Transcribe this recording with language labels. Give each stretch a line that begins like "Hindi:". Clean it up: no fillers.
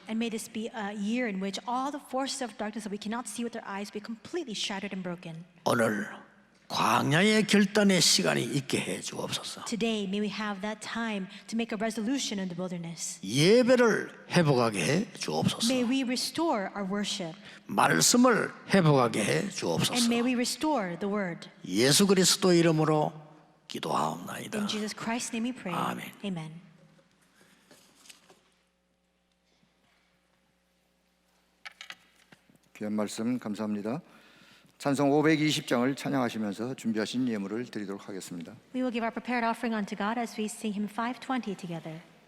English: And may this be a year in which all the forces of darkness that we cannot see with our eyes be completely shattered and broken.
Korean: 오늘 광야의 결단의 시간이 있게 해 주옵소서.
English: Today, may we have that time to make a resolution in the wilderness.
Korean: 예배를 회복하게 해 주옵소서.
English: May we restore our worship.
Korean: 말씀을 회복하게 해
English: And
Korean: 주옵소서.
English: may we restore the word.
Korean: 예수 그리스도 이름으로 기도하옵나이다.
English: In Jesus Christ's name we pray.
Korean: 아멘.
English: Amen.
Korean: 귀한 말씀 감사합니다. 찬송 520장을 찬양하시면서 준비하신 예물을 드리도록 하겠습니다.
English: We will give our prepared offering unto God as we sing hymn 520 together.